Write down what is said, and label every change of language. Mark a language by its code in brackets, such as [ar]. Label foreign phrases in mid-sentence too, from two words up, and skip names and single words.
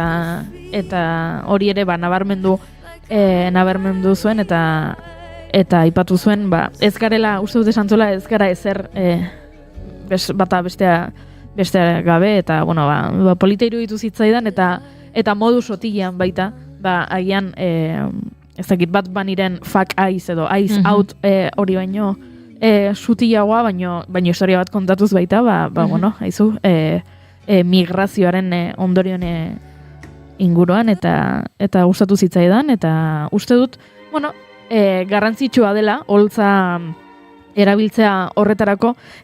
[eu] Eta hori ere nabarmendu zuen eta aipatu zuen, ez garela, uste dut esan zuela, ez gara ezer bata bestea gabe, eta polita iruditu zitzaidan, eta modu sotilean baita, agian, ez dakit Bad Bunnyren [en] fuck eyes [eu] edo [en] eyes out [eu] hori baino sutilagoa, baino historia bat kontatuz baita, haizu, migrazioaren ondorion inguruan, eta gustatu zitzaidan, eta uste dut, garrantzitsua dela, holtza erabiltzea horretarako,